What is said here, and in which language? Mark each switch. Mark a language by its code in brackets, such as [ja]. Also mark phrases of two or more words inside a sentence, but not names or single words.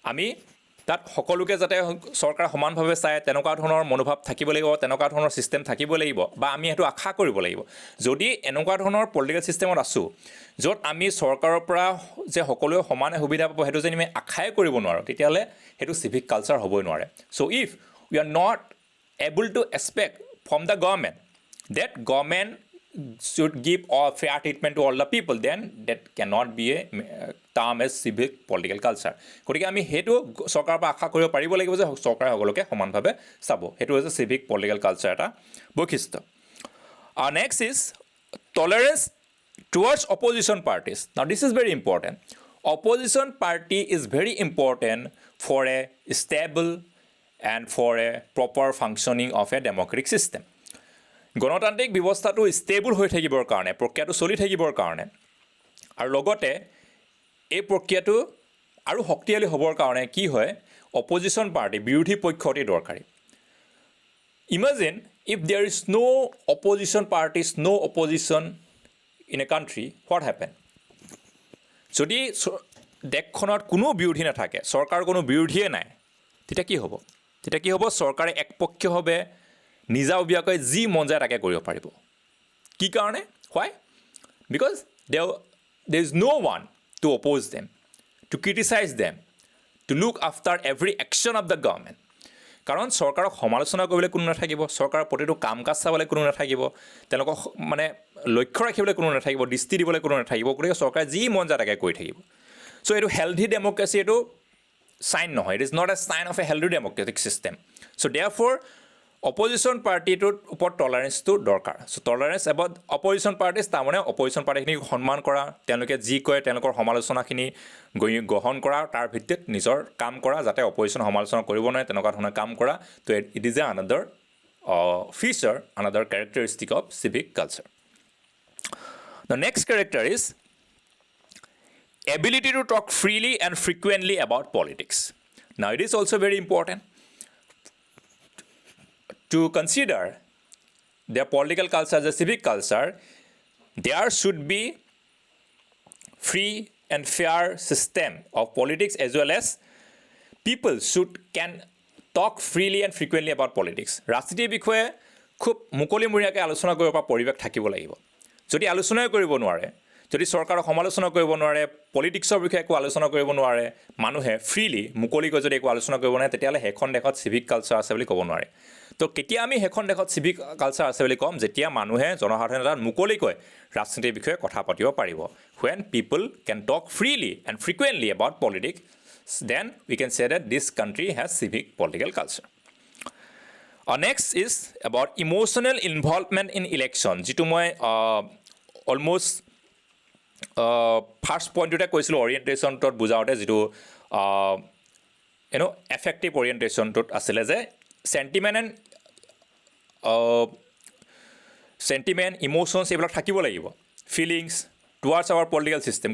[as] আমি তাত সকলোকে যাতে চৰকাৰ সমানভাৱে চায় তেনেকুৱা ধৰণৰ মনোভাৱ থাকিব লাগিব, তেনেকুৱা ধৰণৰ ছিষ্টেম থাকিব লাগিব, বা আমি সেইটো আশা কৰিব লাগিব। যদি এনেকুৱা ধৰণৰ [en] political system [as] আছোঁ য'ত আমি চৰকাৰৰ পৰা যে সকলোৱে সমানে সুবিধা পাব সেইটো যদি আমি আশাই কৰিব নোৱাৰোঁ, তেতিয়াহ'লে সেইটো [en] civic culture [as] হ'বই নোৱাৰে। [en] so if we are not able to expect from the government that government should give all fair treatment to all the people, then that cannot be a term as civic political culture. [as] গতিকে আমি সেইটো চৰকাৰৰ পৰা আশা কৰিব পাৰিব লাগিব যে চৰকাৰে সকলোকে সমানভাৱে চাব। সেইটো হৈছে [en] civic political culture [as] এটা বৈশিষ্ট্য। [en] আৰু next is tolerance towards opposition parties. Now this is very important. Opposition party is very important for a stable and for a proper functioning of a democratic system. [as] গণতান্ত্ৰিক ব্যৱস্থাটো ষ্টেবল হৈ থাকিবৰ কাৰণে, প্ৰক্ৰিয়াটো চলি থাকিবৰ কাৰণে, আৰু লগতে এই প্ৰক্ৰিয়াটো আৰু শক্তিশালী হ'বৰ কাৰণে কি হয়, [en] opposition party [as] বিৰোধী পক্ষ অতি দৰকাৰী। [en] imagine if there is no opposition parties, no opposition in a country, what happen? [as] যদি দেশখনত কোনো বিৰোধী নাথাকে, চৰকাৰৰ কোনো বিৰোধীয়ে নাই, তেতিয়া কি হ'ব? চৰকাৰে একপক্ষীয়ভাৱে নিজাববীয়াকৈ যি মন যায় তাকে কৰিব পাৰিব। কি কাৰণে? হোৱাই? [en] বিকজ there is no one to oppose them, to criticize them, to look after every action of the government. [as] কাৰণ চৰকাৰক সমালোচনা কৰিবলৈ কোনো নাথাকিব, চৰকাৰৰ প্ৰতিটো কাম কাজ চাবলৈ কোনো নাথাকিব, তেওঁলোকক মানে লক্ষ্য ৰাখিবলৈ কোনো নাথাকিব, দৃষ্টি দিবলৈ কোনো নাথাকিব। গতিকে চৰকাৰে যি মন যায় তাকে কৰি থাকিব। চ' এইটো [en] healthy democracy, [as] এইটো চাইন নহয়। [en] it is not a sign of a healthy democratic system. so therefore opposition party [as] ওপৰত টলাৰেঞ্চটো দৰকাৰ। [en] so tolerance about opposition parties, [as] তাৰমানে [en] opposition party [as] সন্মান কৰা, তেওঁলোকে যি কয় তেওঁলোকৰ সমালোচনাখিনি গ্ৰহণ কৰা, তাৰ ভিত্তিত নিজৰ কাম কৰা, যাতে অপজিশ্যন সমালোচনা কৰিব নোৱাৰে তেনেকুৱা ধৰণৰ কাম কৰা। [en] to it is a another feature, another characteristic of civic culture. the next character is ability to talk freely and frequently about politics. Now it is also very important to consider their political culture as a civic culture. There should be free and fair system of politics, as well as people can talk freely and frequently about politics. [as] ৰাজনীতিৰ বিষয়ে খুব মুকলিমূৰীয়াকৈ আলোচনা কৰিব পৰা পৰিৱেশ থাকিব লাগিব। যদি আলোচনাই কৰিব নোৱাৰে, যদি চৰকাৰক সমালোচনা কৰিব নোৱাৰে, পলিটিক্সৰ বিষয়ে একো আলোচনা কৰিব নোৱাৰে, মানুহে ফ্ৰীলি মুকলিকৈ যদি একো আলোচনা কৰিব নোৱাৰে, তেতিয়াহ'লে সেইখন দেশত [en] civic culture [as] আছে বুলি ক'ব নোৱাৰে। তো কেতিয়া আমি সেইখন দেশত [en] civic culture [as] আছে বুলি ক'ম? যেতিয়া মানুহে জনসাধাৰণে তাত মুকলিকৈ ৰাজনীতিৰ বিষয়ে কথা পাতিব পাৰিব। [en] When people can talk freely and frequently about politics, then we can say that this country has civic political culture. Next is about emotional involvement in election, [as] যিটো মই [en] almost first point [as] কৈছিলোঁ অৰিয়েণ্টেশ্যনটোত বুজাওঁতে, যিটো [en] affective orientation [as] আছিলে যে [en] sentiment, emotions [as] এইবিলাক থাকিব লাগিব, [en] feelings towards our political system.